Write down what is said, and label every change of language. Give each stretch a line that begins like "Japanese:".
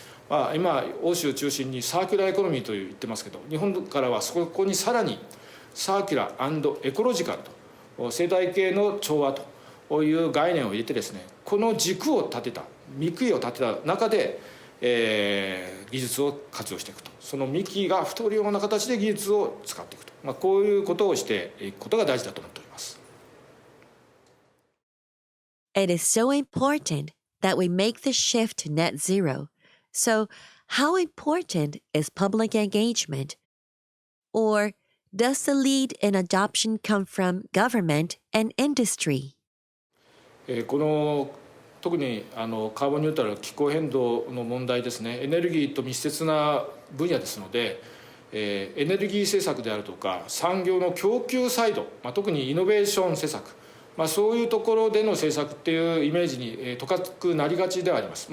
Japanese: ー、今欧州を中心にサーキュラーエコノミーと言ってますけど、日本からはそこにさらにサーキュラー&エコロジカルと生態系の調和という概念を入れてですね、この軸を立てた幹を立てた中で、技術を活用していくと、その幹が太るような形で技術を使っていくと、こういうことをしていくことが大事だと思っております。
English: It is so important that we make the shift to net zero. So, how important is public engagement? Or does the lead in adoption come from government and industry?
Japanese: この特にカーボンニュートラル気候変動の問題ですね、エネルギーと密接な分野ですので、エネルギー政策であるとか産業の供給サイド、特にイノベーション施策、そういうところでの政策っていうイメージにとかくなりがちではあります。